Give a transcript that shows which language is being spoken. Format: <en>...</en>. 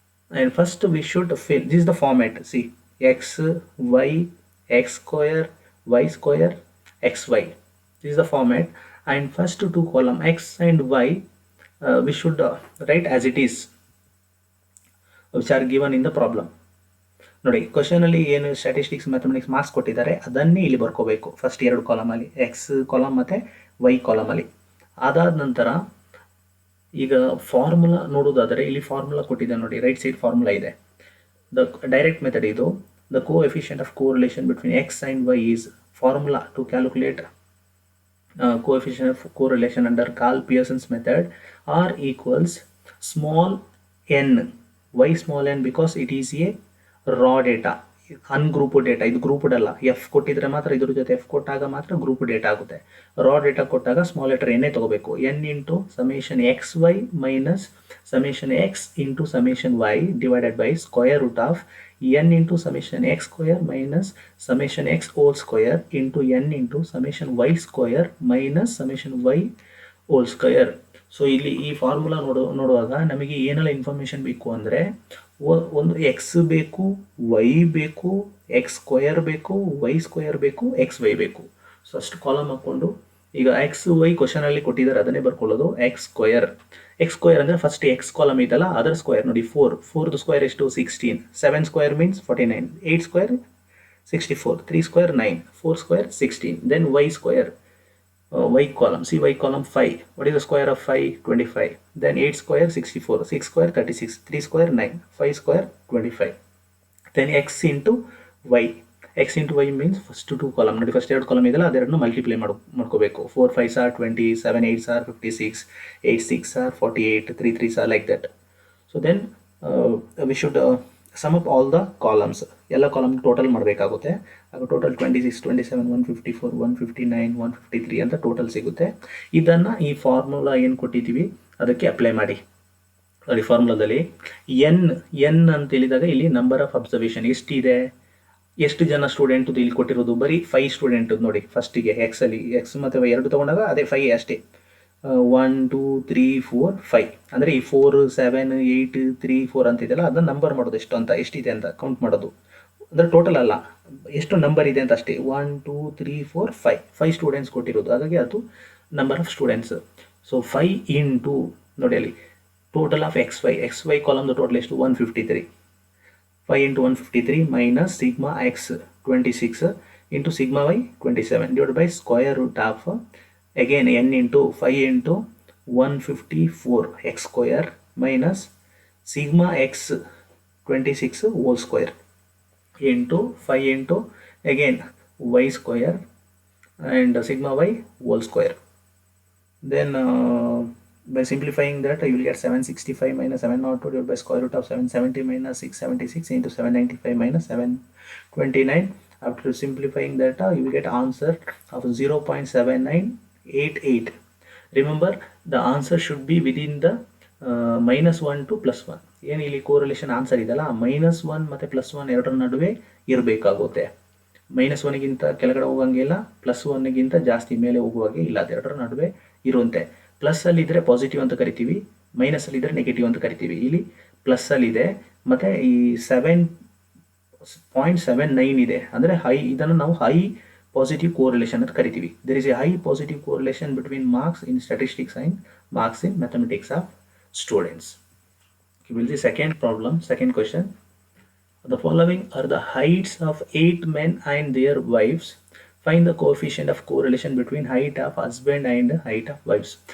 <en>And first we should fill, this is the format, see, x, y, x square, y square, xy. This is the format. And first two column x and y we should write as it is, which are given in the problem.</en> <kn>ನೋಡಿ, question ಅಲ್ಲಿ ಏನು statistics mathematics marks ಕೊಟ್ಟಿದ್ದಾರೆ ಅದನ್ನೇ ಇಲ್ಲಿ ಬರ್ಕೋಬೇಕು. First 2 column ಅಲ್ಲಿ, X column ಮತ್ತೆ Y column ಅಲ್ಲಿ. ಅದಾದ ನಂತರ ಈಗ ಫಾರ್ಮುಲಾ ನೋಡೋದಾದರೆ ಇಲ್ಲಿ ಫಾರ್ಮುಲಾ ಕೊಟ್ಟಿದೆ ನೋಡಿ, ರೈಟ್ ಸೈಡ್ ಫಾರ್ಮುಲಾ ಇದೆ.</kn> <en>The direct method ಇದು. The coefficient of correlation between x and y is formula to calculate coefficient of correlation under Carl Pearson's method R equals small n. Why small n? Because it is a raw data, ungrouped data.</en> <kn>ಇದು grouped ಅಲ್ಲ. F ಕೊಟ್ಟಿದ್ರೆ ಮಾತ್ರ ಇದ್ರ ಜೊತೆ F ಕೊಟ್ಟಾಗ ಮಾತ್ರ group data ಆಗುತ್ತೆ. ರಾ data ಕೊಟ್ಟಾಗ ಸ್ಮಾಲ್ ಲೆಟರ್ ಎನ್ನೇ ತಗೋಬೇಕು.</kn> <en>N into summation x y minus summation x into summation y divided by square root of n into summation x square minus summation x whole square into n into summation y square minus summation y whole square.</en> <kn>So ಇಲ್ಲಿ ಈ formula ನೋಡುವಾಗ ನಮಗೆ ಏನೆಲ್ಲ information ಬೇಕು ಅಂದರೆ, ಒಂದು X ಬೇಕು, Y ಬೇಕು, ಎಕ್ಸ್ ಸ್ಕ್ವಯರ್ ಬೇಕು, ವೈ ಸ್ಕ್ವಯರ್ ಬೇಕು, ಎಕ್ಸ್ ವೈ ಬೇಕು. ಸೊ ಅಷ್ಟು ಕಾಲಮ್ ಹಾಕ್ಕೊಂಡು ಈಗ ಎಕ್ಸ್ ವೈ ಕ್ವಶನ್ ಅಲ್ಲಿ ಕೊಟ್ಟಿದ್ದಾರೆ, ಅದನ್ನೇ ಬರ್ಕೊಳ್ಳೋದು. ಎಕ್ಸ್ ಸ್ಕ್ವಯರ್ ಅಂದರೆ ಫಸ್ಟ್ ಎಕ್ಸ್ ಕಾಲಮ್ ಇದಲ್ಲ ಅದರ ಸ್ಕ್ವಯರ್ ನೋಡಿ, 4 ಸ್ಕ್ವಯರ್ ಎಷ್ಟು 16, 7 square means 49, 8 square 64, 3 square 9, 4 square 16.</kn> <en>Then y square, y column, see y column 5, what is the square of 5? 25. Then 8 square 64, 6 square 36, 3 square 9, 5 square 25.</en> <kn>Then X into Y, X into Y means first 2 column ನೋಡಿ, first 2 column ಇದೆಲ್ಲ ಅದೆರಡನ್ನು multiply ಮಾಡ್ಕೋಬೇಕು.</kn> <en>4 5s are 20, 7 8s are 56, 8 6s are 48, 3 3s are like that. So then we should sum up all the columns.</en> <kn>ಎಲ್ಲ column total ಮಾಡಬೇಕಾಗುತ್ತೆ. ಆಗ total 26, 27, 154, 159, 153 ಅಂತ total ಸಿಗುತ್ತೆ. ಇದನ್ನು ಈ ಫಾರ್ಮುಲಾ ಏನು ಕೊಟ್ಟಿದ್ದೀವಿ ಅದಕ್ಕೆ ಅಪ್ಲೈ ಮಾಡಿ. ನೋಡಿ, ಫಾರ್ಮುಲಾದಲ್ಲಿ ಎನ್ ಅಂತ ಹೇಳಿದಾಗ ಇಲ್ಲಿ ನಂಬರ್ ಆಫ್ ಅಬ್ಸರ್ವೇಷನ್ ಎಷ್ಟಿದೆ, ಎಷ್ಟು ಜನ ಸ್ಟೂಡೆಂಟ್ ಇಲ್ಲಿ ಕೊಟ್ಟಿರೋದು, ಬರೀ 5 ಸ್ಟೂಡೆಂಟ್ ನೋಡಿ. ಫಸ್ಟಿಗೆ ಎಕ್ಸ್ ಅಲ್ಲಿ, ಎಕ್ಸ್ ಮತ್ತು ವೈ ಎರಡು ತಗೊಂಡಾಗ ಅದೇ 5 ಅಷ್ಟೇ. 1 2 3 4 5 ಅಂದರೆ ಈ 4 7 8 3 4 ಅಂತಿದೆಯಲ್ಲ ಅದನ್ನ ನಂಬರ್ ಮಾಡೋದು, ಎಷ್ಟಿದೆ ಅಂತ ಕೌಂಟ್ ಮಾಡೋದು. ಅಂದರೆ ಟೋಟಲ್ ಅಲ್ಲ, ಎಷ್ಟು ನಂಬರ್ ಇದೆ ಅಂತ ಅಷ್ಟೇ. 1 2 3 4 5 ಸ್ಟೂಡೆಂಟ್ಸ್ ಕೊಟ್ಟಿರೋದು, ಹಾಗಾಗಿ ಅದು number of students. So 5 into ನೋಡಿ ಅಲ್ಲಿ</kn> <en>total of xy column the total is to 153. 5 into 153 minus sigma x 26 into sigma y 27 divided by square root of again n into 5 into 154 x square minus sigma x 26 whole square into 5 into again y square and sigma y whole square. Then by simplifying that you will get 765 minus 702 divided by square root of 770 minus 676 into 795 minus 729. After simplifying that you will get answer of 0.7988. remember the answer should be within the -1 to +1.</en> <kn>ಏನು ಇಲ್ಲಿ correlation answer ಇದೆಲ್ಲ -1 ಮತ್ತು +1 ಎರಡರ ನಡುವೆ ಇರಬೇಕಾಗುತ್ತೆ. -1ಗಿಂತ ಕೆಳಗಡೆ ಹೋಗಂಗಿಲ್ಲ, +1ಗಿಂತ ಜಾಸ್ತಿ ಮೇಲೆ ಹೋಗುವಾಗೆ ಇಲ್ಲ, ಅದೆರಡರ ನಡುವೆ ಇರುವಂತೆ. ಪ್ಲಸ್ ಅಲ್ಲಿ ಇದ್ರೆ ಪಾಸಿಟಿವ್ ಅಂತ ಕರಿತೀವಿ, ಮೈನಸ್ ಅಲ್ಲಿ ಇದ್ರೆ ನೆಗೆಟಿವ್ ಅಂತ ಕರಿತೀವಿ. ಇಲ್ಲಿ ಪ್ಲಸ್ ಅಲ್ಲಿ ಇದೆ ಮತ್ತೆ ಈ 7.79 ಇದೆ ಅಂದ್ರೆ ಹೈ, ಇದನ್ನು ನಾವು ಹೈ ಪಾಸಿಟಿವ್ ಕೋರಿಲೇಷನ್ ಅಂತ ಕರಿತೀವಿ.</kn> <en>There is a high positive correlation between marks in statistics and marks in mathematics of students. Will the second problem, second question. The following are the heights of 8 men and their wives. Find the coefficient of correlation between height of husband and height of wives.</en>